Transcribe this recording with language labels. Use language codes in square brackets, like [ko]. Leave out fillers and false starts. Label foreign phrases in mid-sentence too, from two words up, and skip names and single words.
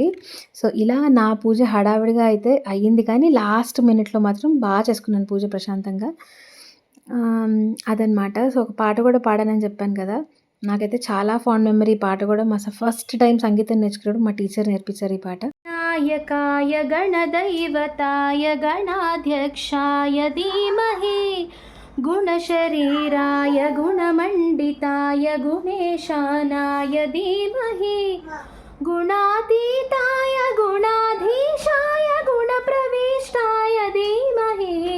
[te] సో ఇలా నా పూజ హడావిడిగా అయితే అయ్యింది, కానీ [en] last minuteలో [te] మాత్రం బాగా చేసుకున్నాను పూజ ప్రశాంతంగా. అదనమాట. సో ఒక పాట కూడా పాడానని చెప్పాను కదా, నాకైతే చాలా [en] fond memory [te] ఈ పాట కూడా. [en] first time [te] సంగీతం నేర్చుకున్నప్పుడు మా టీచర్ నేర్పించారు ఈ పాట. [sa] गणनायकाय गणदैवताय गणाध्यक्षाय धीमहि गुणशरीराय गुणमण्डिताय गुणेशानाय धीमहि गुणातीताय गुणाधीशाय गुणप्रविष्टाय धीमहि